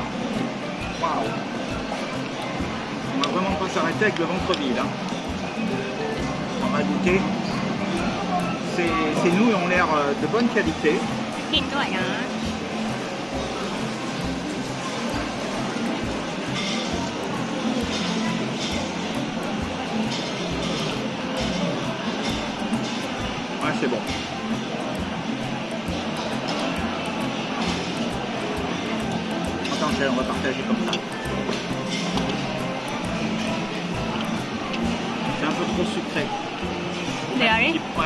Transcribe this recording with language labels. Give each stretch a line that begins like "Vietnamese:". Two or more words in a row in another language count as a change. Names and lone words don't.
French: Waouh! On va vraiment pas s'arrêter avec le ventre vide. Hein. On va goûter. Ces nouilles ont l'air de bonne qualité.
Thai: กินด้วยนะ
French: Ouais, c'est bon. Attends, on va partager comme ça. C'est un peu trop sucré.
Thai: เดี๋ยวดิ
French: Ouais.